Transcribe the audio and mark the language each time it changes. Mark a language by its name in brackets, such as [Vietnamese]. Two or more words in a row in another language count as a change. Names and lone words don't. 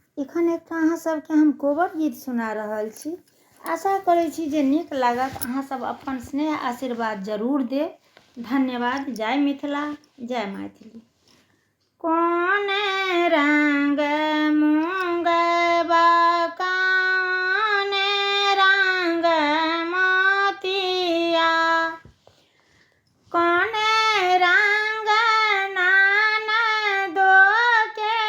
[Maithili] एखन एकटा अहाँ सबके हम कोबर गीत सुना रहल छी। आशा करै छी जे नीक लागत। अहाँ सब अपन स्नेह आशीर्वाद जरूर देब। धन्यवाद। जय मिथिला, जय मैथिली। कौन रंग मूंगबा कौन रंग मोतिया, कौन रंग ननदो के